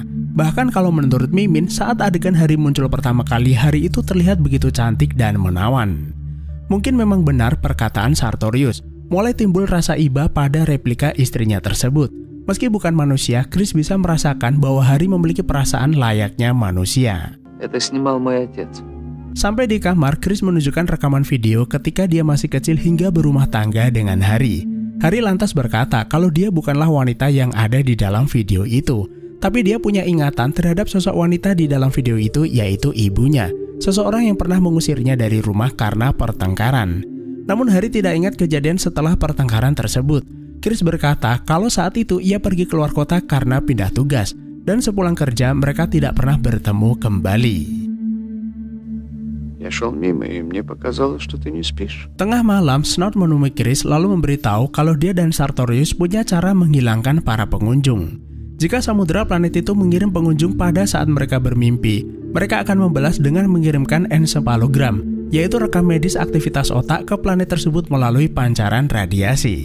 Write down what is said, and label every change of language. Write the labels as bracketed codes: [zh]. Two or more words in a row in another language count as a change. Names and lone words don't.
[id] Bahkan kalau menurut Mimin, saat adegan Harry muncul pertama kali, Harry itu terlihat begitu cantik dan menawan. Mungkin memang benar perkataan Sartorius, mulai timbul rasa iba pada replika istrinya tersebut. Meski bukan manusia, Chris bisa merasakan bahwa Harry memiliki perasaan layaknya manusia. [ru] Это снимал мой отец. [id] Sampai di kamar, Chris menunjukkan rekaman video ketika dia masih kecil hingga berumah tangga dengan Harry. Harry lantas berkata kalau dia bukanlah wanita yang ada di dalam video itu, tapi dia punya ingatan terhadap sosok wanita di dalam video itu, yaitu ibunya, seseorang yang pernah mengusirnya dari rumah karena pertengkaran. Namun Harry tidak ingat kejadian setelah pertengkaran tersebut. Chris berkata kalau saat itu ia pergi keluar kota karena pindah tugas, dan sepulang kerja mereka tidak pernah bertemu kembali. [ru] Я шел мимо, и мне показалось, что ты не спишь. [id] Tengah malam, Snout menemui Chris lalu memberitahu kalau dia dan Sartorius punya cara menghilangkan para pengunjung. Jika samudera planet itu mengirim pengunjung pada saat mereka bermimpi, mereka akan membalas dengan mengirimkan ensefalogram, yaitu rekam medis aktivitas otak ke planet tersebut melalui pancaran radiasi.